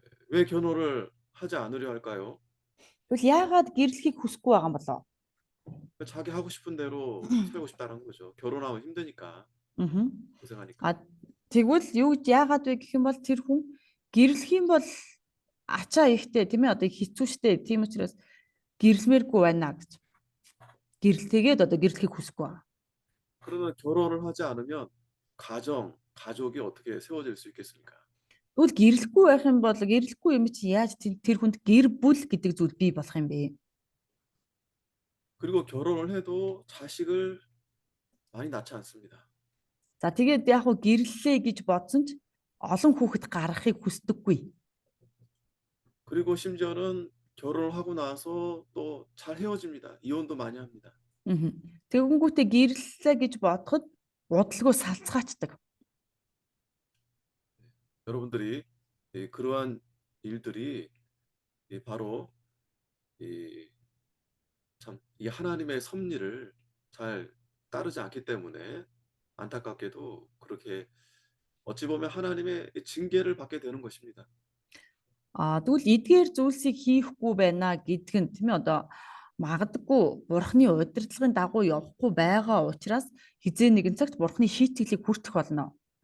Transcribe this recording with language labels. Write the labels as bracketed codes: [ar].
[ko] 왜 결혼을 하지 않으려 할까요? [mn] Тэгвэл яагаад гэрлэхийг хүсэхгүй байгаа юм болоо? [ko] 자기 하고 싶은 대로 살고 싶다는 거죠. 결혼하면 힘드니까, Аа. 고생하니까. [mn] А тэгвэл юу гэж яагаад вэ гэх юм бол тэр хүн гэрлэх юм бол ачаа ихтэй тийм ээ одоо хэцүү шттэ. Тийм учраас гэрлэмээргүй байна гэж. Тэгээд одоо гэрлэхийг хүсэхгүй байгаа. [ko] 그러면 결혼을 하지 않으면 가족이 어떻게 세워질 수 있겠습니까? [mn] Тэгвэл гэрлэхгүй байх юм бол гэрлэхгүй юм чи яаж тэр хүнд гэр бүл гэдэг зүйл бий болох юм бэ? [ko] 그리고 결혼을 해도 자식을 많이 낳지 않습니다. [mn] За тэгээд яг хуу гэрлэлээ гэж бодсон ч олон хүүхэд гаргахыг хүсдэггүй. [ko] 그리고 심지어는 결혼을 하고 나서 또 잘 헤어집니다. 이혼도 많이 합니다. Аа. [mn] Тэгэнгүүтээ гэрлэлээ гэж бодоход удалгүй салцгаачдаг. [ko] 여러분들이 그러한 일들이 바로 이 이 하나님의 섭리를 잘 따르지 않기 때문에 안타깝게도 그렇게 어찌 보면 하나님의 징계를 받게 되는 것입니다. [mn] Тэгвэл эдгээр зүйлсийг хийхгүй байна гэдг нь тийм ээ одоо магадгүй бурхны удирдлагын дагуу явахгүй байгаа учраас хизээ нэгэн цагт бурхны шийтгэлийг хүртэх болно.